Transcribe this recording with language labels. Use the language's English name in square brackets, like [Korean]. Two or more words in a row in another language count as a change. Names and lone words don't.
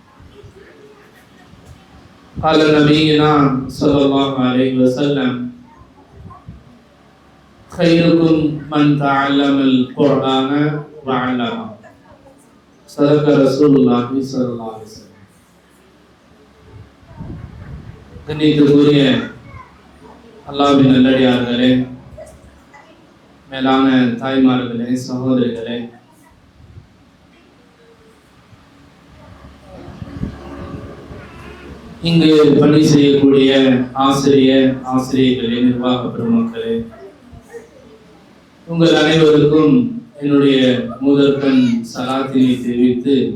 [Arabic] قال نبينا صلى الله عليه وسلم خيركم من تعلم القرآن وعلمه. صدق رسول الله صلى الله عليه وسلم. [Tamil] கண்ணியத்துக்குரிய அல்லாஹ்வின் நல்லடியார்களே, மேலான தாய்மார்களே, சகோதரிகளே, இங்கு பணி செய்யக்கூடிய ஆசிரியர்களே, நிர்வாக பெருமக்களே, உங்கள் அனைவருக்கும் என்னுடைய முதற்கண் சலாத்தினை தெரிவித்து